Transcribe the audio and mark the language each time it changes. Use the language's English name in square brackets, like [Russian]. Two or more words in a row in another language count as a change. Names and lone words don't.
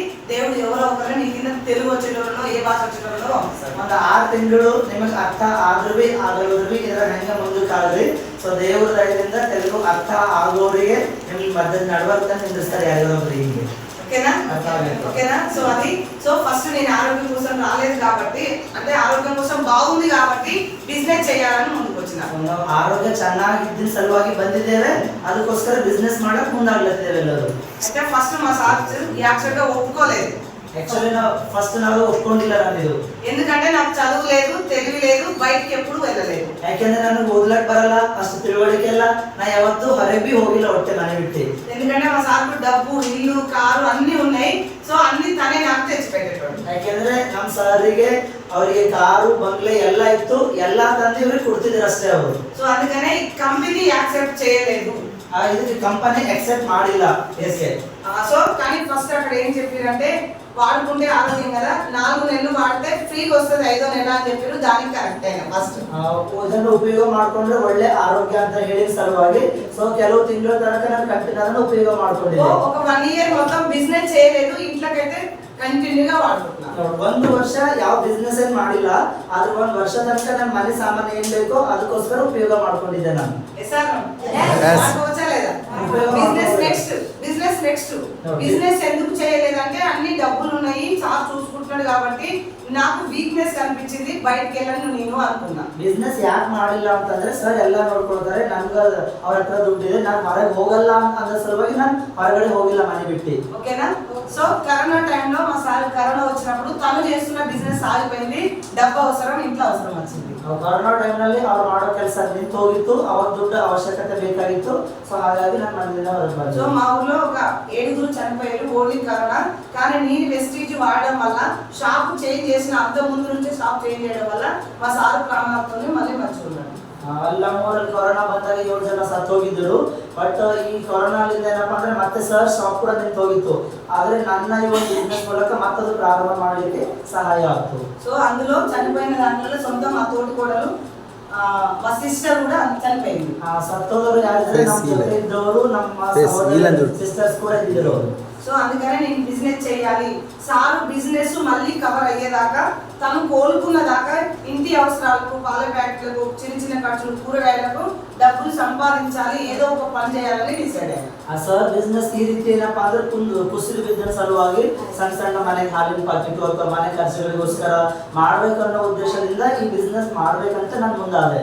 [Telugu] దేవుడు ఎవರೋ ఒకరు నీ కింద తెలుగు వచ్చేటోళ్ళೋ ఏ ಭಾಷೆ వచ్చేటೋళ్ళೋ పంపిస్తారు. [Kannada] ಒಂದು 6 ತಿಂಗಳು ನಿಮಗೆ ಅರ್ಥ ಆದ್ರೂ ಆಗಲ್ರಿ ಇದರ ಹೆಂಗೆ ಮುಂದಕ್ಕೆ ಆಗಲಿ. ಸೊ ದೇವರ ದಯದಿಂದ తెలుగు ಅರ್ಥ ಆಗೋರಿಗೆ ನಿಮಗೆ ಮಧ್ಯದ ನಡವಳಿಕೆ ನಿಂದಿಸ್ತಾರೆ ಯಾರಿಗೊಬ್ರು ಹಿಂಗೆ. [Telugu] ఓకేనా ఓకేనా. సో అది ఫస్ట్ నేను ఆరోగ్యం కోసం రాలేదు కాబట్టి, అంటే ఆరోగ్యం కోసం బాగుంది కాబట్టి బిజినెస్ చేయాలని ముందుకు వచ్చిన. [Kannada] ಆರೋಗ್ಯ ಚೆನ್ನಾಗಿದ್ದ ಸಲುವಾಗಿ ಬಂದಿದ್ದೇವೆ, ಅದಕ್ಕೋಸ್ಕರ ಬಿಸ್ನೆಸ್ ಮಾಡಕ್ ಮುಂದಾಗ್ಲತ್ತಿದ್ದೇವೆ ಎಲ್ಲರೂ. [Telugu] అయితే ఫస్ట్ మా సార్ యాక్చువల్ గా ఒప్పుకోలేదు. [English] actually first [Kannada] ನಾವು ಒಪ್ಕೊಂಡಿಲ್ಲ ನಾನು, [Telugu] ఎందుకంటే నాకు చదువు లేదు, తెలివి లేదు, బయటికి ఎప్పుడు వెళ్ళలేదు. [Kannada] ಯಾಕೆಂದ್ರೆ ನನಗೆ ಓದ್ಲಕ್ ಬರಲ್ಲ, ಅಷ್ಟು ತಿಳುವಳಿಕೆ ಇಲ್ಲ, ನಾ ಯಾವತ್ತೂ ಹೊರಗೆ ಹೋಗಿಲ್ಲ ಹೊಟ್ಟೆ ಮನೆ ಬಿಟ್ಟು. [Telugu] ఎందుకంటే మా సార్కు డబ్బు, ఇల్లు, కారు అన్ని ఉన్నాయి. సో అన్ని తనే నాకు తెచ్చిపెట్టేటోడు. [Kannada] ಯಾಕೆಂದ್ರೆ ನಮ್ಮ ಸಾರಿಗೆ ಅವರಿಗೆ ಕಾರು ಬಂಗ್ಲೆ ಎಲ್ಲ ಇತ್ತು, ಎಲ್ಲಾ ತಂದು ಇವ್ರಿಗೆ ಕೊಡ್ತಿದ್ರು ಅಷ್ಟೇ ಅವರು. [Telugu] సో అందుకనే ఈ కంపెనీ యాక్సెప్ట్ చేయలేదు, [Kannada] ಇದಕ್ಕೆ ಕಂಪನಿ ಅಕ್ಸೆಪ್ಟ್ ಮಾಡಿಲ್ಲ. [Telugu] సో కానీ ఫస్ట్ అక్కడ ఏం చెప్పారంటే వాడుకుంటే ఆరోగ్యం కదా, 4 నెలలు వాడితే ఫ్రీగా వస్తుంది 5వ నెల అని చెప్పారు. దానికి కరెక్ట్ అయినా ఫస్ట్ [Kannada] ಇದನ್ನು ಉಪಯೋಗ ಮಾಡ್ಕೊಂಡ್ರೆ ಒಳ್ಳೆ ಆರೋಗ್ಯ ಅಂತ ಹೇಳಿದ ಸಲುವಾಗಿ ಸೊ ಕೆಲವು ತಿಂಗಳ ತನಕ ನಾನು ಕಂಟಿನ್ಯೂ ಉಪಯೋಗ ಮಾಡ್ಕೊಂಡಿದ್ದೆ. [Telugu] ఒక 1 ఇయర్ మొత్తం బిజినెస్ చేయలేదు, ఇంట్లోకైతే ಕಂಟಿನ್ಯೂగా వాడుకుంటున్నాను. [Kannada] 1 ವರ್ಷ ಯಾವ ಬಿಸ್ನೆಸ್ ಏನ್ ಮಾಡಿಲ್ಲ, ಆದ್ರೆ 1 ವರ್ಷ ತನಕ ನನ್ನ ಮನೆ ಸಾಮಾನು ಏನ್ ಬೇಕೋ ಅದಕ್ಕೋಸ್ಕರ ಉಪಯೋಗ ಮಾಡ್ಕೊಂಡಿದ್ದೆ ನಾನು. [Telugu] బిజినెస్ ఎందుకు చేయలేదంటే అన్ని డబ్బులు ఉన్నాయి, సార్ చూసుకుంటున్నాడు కాబట్టి నాకు వీక్నెస్ కనిపించింది, బయటకు వెళ్ళను నేను అనుకున్నా. [Kannada] ಬಿಸ್ನೆಸ್ ಯಾಕೆ ಮಾಡಿಲ್ಲ ಅಂತಂದ್ರೆ ಸರ್ ಎಲ್ಲ ನೋಡ್ಕೊಳ್ತಾರೆ, ನನ್ಗ ಅವ್ರ ಹತ್ರ ದುಡ್ಡಿದೆ, ನಾನು ಹೊರಗೆ ಹೋಗಲ್ಲ ಅನ್ನೋ ಸಲುವಾಗಿ ನಾನು ಹೊರಗಡೆ ಹೋಗಿಲ್ಲ ಮನೆ ಬಿಟ್ಟು. [Telugu] ఓకేనా. సో కరోనా టైంలో మా సార్ కరోనా వచ్చినప్పుడు తను చేస్తున్న బిజినెస్ ఆగిపోయింది, డబ్బు అవసరం, ఇంట్లో అవసరం వచ్చింది. [Kannada] ಕರೋನಾ ಟೈಮ್ನಲ್ಲಿ ಅವ್ರು ಮಾಡೋ ಕೆಲಸ ನಿಂತು ಹೋಗಿತ್ತು, ಅವ್ರ ದುಡ್ಡು ಅವಶ್ಯಕತೆ ಬೇಕಾಗಿತ್ತು. ಸೊ ಹಾಗಾಗಿ ನಾನು ಮನೆಯಿಂದ ಹೊರಗೆ ಬಂದೆ. [Telugu] సో మా ఊర్లో ఒక 7 చనిపోయారు ఓన్లీ కరోనా. కానీ నేను వెస్టీజ్ వాడడం వల్ల, షాప్ చేంజ్ చేసిన అంత ముందు నుంచి షాప్ చేంజ్ చేయడం వల్ల మా సార్ ప్రాణాలతోనే మళ్ళీ మంచిగున్నాడు. [Kannada] ಅಲ್ಲ ಮೂರಲ್ಲಿ ಕೊರೋನಾ ಬಂದಾಗ 7 ಜನ ಸತ್ತು ಹೋಗಿದ್ರು. ಬಟ್ ಈ ಕೊರೋನಾಲಿಂದ ಏನಪ್ಪಾ ಅಂದ್ರೆ ಮತ್ತೆ ಸರ್ ಶಾಪ್ ಕೂಡ ನಿಂತು ಹೋಗಿತ್ತು. ಆದ್ರೆ ನನ್ನ ಈ ಒಂದು ಬಿಸ್ನೆಸ್ ಮೂಲಕ ಮತ್ತದು ಪ್ರಾರಂಭ ಮಾಡಲಿಕ್ಕೆ ಸಹಾಯ ಆಯ್ತು. [Telugu] సో అందులో చనిపోయిన దాంట్లో సొంత మా తోటి కోడలు, మా సిస్టర్ కూడా చనిపోయింది. [Kannada] సత్తోదరు యారిದ್ರೆ ನಮ್ಮ ಜೊತೆ ಇದ್ದವರು, ನಮ್ಮ ಸಿಸ್ಟರ್ಸ್ ಕೂಡ ಇದ್ದರು. [Telugu] సో అందుకనే నేను బిజినెస్ చేయాలి, సారు బిజినెస్ మళ్ళీ కవర్ అయ్యేదాకా, తను కోలుకున్న దాకా ఇంటి అవసరాలకు, పాల ప్యాకెట్లకు, చిన్న చిన్న ఖర్చులు, కూరగాయలకు డబ్బులు సంపాదించాలి, ఏదో ఒక పని చేయాలని డిసైడ్ అయ్యాను. [Kannada] ಸರ್ ಬಿಸ್ನೆಸ್ ಈ ರೀತಿ ಏನಪ್ಪಾ ಅಂದ್ರೆ ಕುಸಿದು ಬಿದ್ದ ಸಲುವಾಗಿ ಸಣ್ಣ ಸಣ್ಣ ಮನೆ ಹಾಲಿನ ಪಾಕೆಟ್ ಅಥವಾ ಮನೆ ಖರ್ಚುಗಳಿಗೋಸ್ಕರ ಮಾಡ್ಬೇಕನ್ನೋ ಉದ್ದೇಶದಿಂದ ಈ ಬಿಸ್ನೆಸ್ ಮಾಡ್ಬೇಕಂತ ನಾನು ಮುಂದಾದೆ.